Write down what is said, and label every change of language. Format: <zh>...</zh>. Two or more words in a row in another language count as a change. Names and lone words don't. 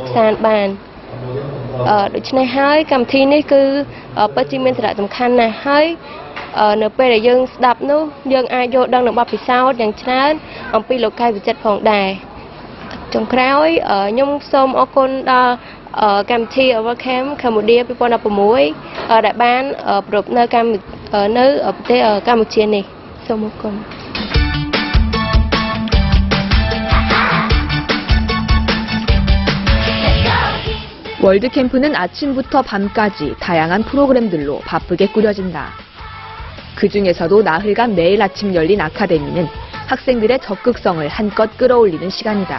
<km>សាន្តបាន ដូច្នេះហើយកម្មវិធីនេះគឺពិតជាមានសារៈសំខាន់ណាស់ហើយនៅពេលដែលយើងស្ដាប់នោះយើងអាចយល់ដឹងនៅបទពិសោធន៍យ៉ាងច្រើនអំពីលោកកាយវិចិត្រផងដែរចុងក្រោយខ្ញុំសូមអរគុណដល់កម្មវិធី World Camp Cambodia 2016 ដែលបានប្រពៃនៅប្រទេសកម្ពុជានេះសូមអរគុណ</km> <ko>월드캠프는 아침부터 밤까지 다양한 프로그램들로 바쁘게 꾸려진다. 그 중에서도 나흘간 매일 아침 열린 아카데미는 학생들의 적극성을 한껏 끌어올리는 시간이다.</ko>